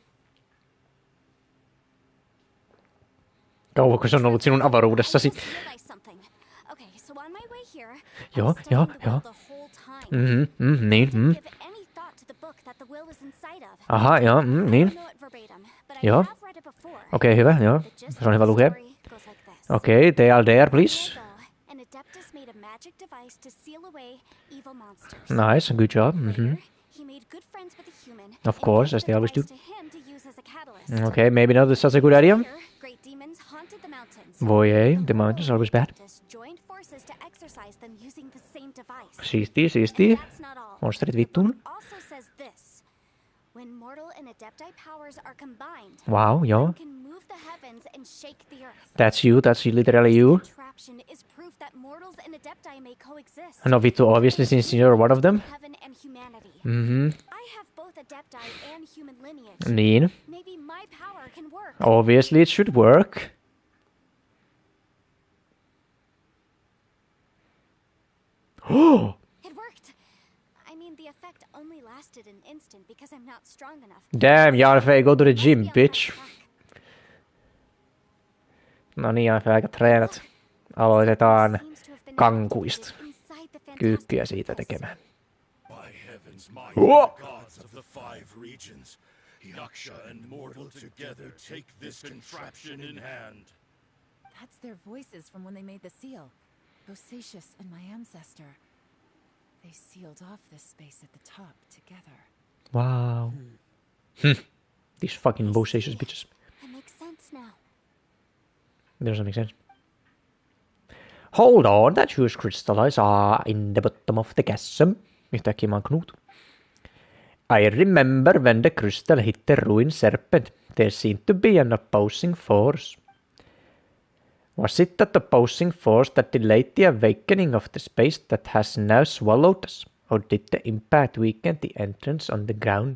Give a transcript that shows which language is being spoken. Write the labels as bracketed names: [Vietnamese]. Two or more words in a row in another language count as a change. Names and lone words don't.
[Finnish] Kauanko se on ollut sinun avaruudessasi? Joo. Niin. Aha, joo, niin. Joo. Okei, hyvä, joo. Se on hyvä lukea. Okei, [English] they are there, please. Nice, good job. Of course, as they always do. Okay, maybe not such a good idea. [Finnish] Voi ei, [English] the mountains are always bad. [Finnish] Siisti. Monsterit vittuun. Wow, joo. [English] That's literally you. [Finnish] No vittu, [English] obviously since you're one of them. [Finnish] Niin. [English] Obviously it should work. It worked. I mean, the effect only lasted an instant because I'm not strong enough. Damn, Jarfe, go to the gym, bitch. [Finnish] No niin, Jarfe, aika treenat. Aloitetaan kankuista. Kyykkyjä siitä tekemään. [English] Yaksha and mortal together take this contraption in hand. That's their voices from when they made the seal. Bosacius and my ancestor. They sealed off this space at the top together. Wow. These fucking Bosacius bitches. That makes sense now. It doesn't make sense. Hold on, that huge crystallize are in the bottom of the chasm. [Finnish] Yhtäkkiä mä oon Knut. [English] I remember when the crystal hit the ruined serpent, there seemed to be an opposing force. Was it that opposing force that delayed the awakening of the space that has now swallowed us, or did the impact weaken the entrance on the ground?